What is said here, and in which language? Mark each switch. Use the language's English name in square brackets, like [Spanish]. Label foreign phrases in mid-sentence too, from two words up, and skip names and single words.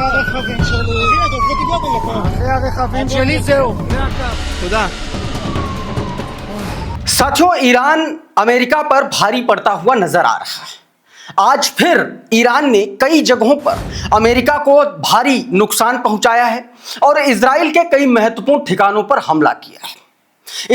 [Hebrew] רכבים שלי. הנה, תבוא בלפה. זה הרכבים שלי, זהו. זה הקו. תודה. [Hindi] साथियों, ईरान अमेरिका पर भारी पड़ता हुआ नजर आ रहा है। आज फिर ईरान ने कई जगहों पर अमेरिका को भारी नुकसान पहुंचाया है और इजराइल के कई महत्वपूर्ण ठिकानों पर हमला किया है।